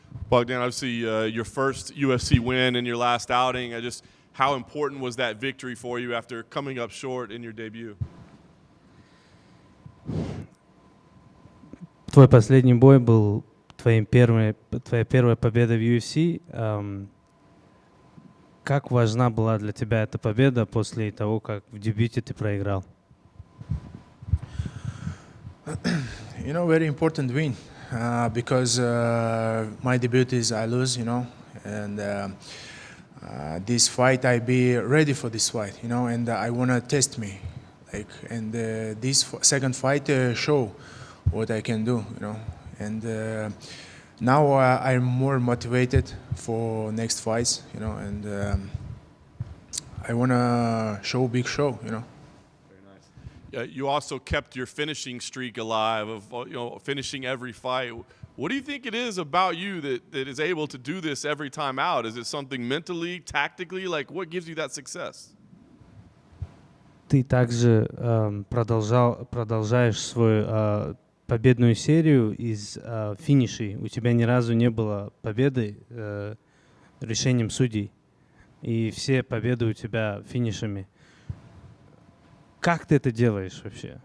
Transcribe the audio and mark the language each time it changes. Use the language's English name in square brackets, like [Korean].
[English] Bogdan, obviously your first UFC win in your last outing. How important was that victory for you after coming up short in your debut? [Russian] Твой последний бой был твоя первая победа в UFC. Как важна была для тебя эта победа после того, как в дебюте ты проиграл? [English] You know, very important win because my debut is I lose, you know, and this fight I be ready for this fight, you know, and I wanna test me, like, and this second fight show what I can do, you know, and now I'm more motivated for next fights, you know, and I wanna show big show, you know. You also kept your finishing streak alive of finishing every fight. What do you think it is about you that is able to do this every time out? Is it something mentally, tactically? Like, what gives you that success? [Russian] Ты также продолжаешь свою победную серию из финишей. У тебя ни разу не было победы решением судей. И все победы у тебя финишами. Как ты это делаешь вообще?